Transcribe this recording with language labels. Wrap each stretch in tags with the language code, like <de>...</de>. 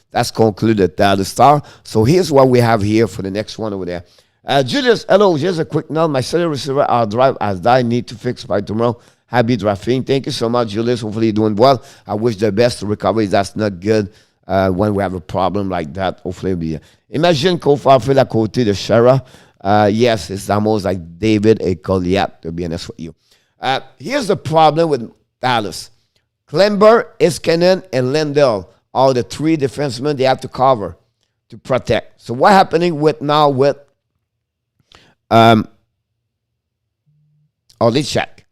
<en>That's concluded the Star. So here's what we have here for the next one over there. Julius, hello. Just a quick note. My cellular receiver, our drive as I need to fix by tomorrow. Happy drafting. Thank you so much, Julius. Hopefully you're doing well. I wish the best recovery. That's not good when we have a problem like that. Hopefully it'll be.</en> <fr>Imagine Kofa fait à côté de Shara.</fr> <en>Yes, it's almost like David et Goliath, to be honest with you. Here's the problem with Dallas. Klember, Iskanen, and Lindell are the three defensemen they have to cover to protect. So what's happening with Olechek?</en>